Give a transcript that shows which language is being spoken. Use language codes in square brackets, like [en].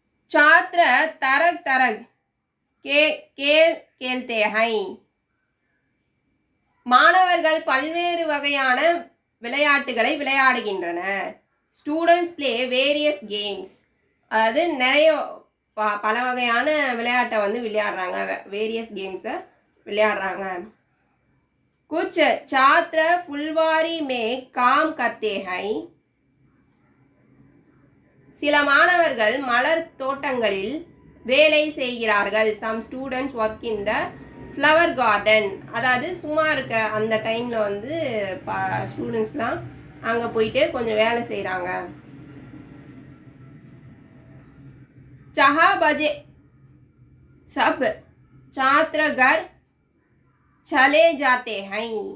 [hi] छात्र तरह तरह के खेल खेलते हैं. [ta] மாணவர்கள் பல்வேறு வகையான விளையாட்டுகளை விளையாடுகின்றனர். [en] students play various games, [ta] அதாவது நிறைய பல வகையான விளையாட்டை விளையாடுறாங்க, வேரியஸ் கேம்ஸை விளையாடுறாங்க. [hi] कुछ छात्र फुलवारी में काम करते हैं. [ta] சில மாணவர்கள் மலர் தோட்டங்களில் வேலை செய்கிறார்கள். [en] Some students work in the flower garden. [ta] அதாவது சும்மா இருக்க அந்த டைமில் ஸ்டூடெண்ட்ஸ்லாம் அங்கே போயிட்டு கொஞ்சம் வேலை செய்கிறாங்க. [hi] चाह बजे सब छात्र घर चले जाते हैं.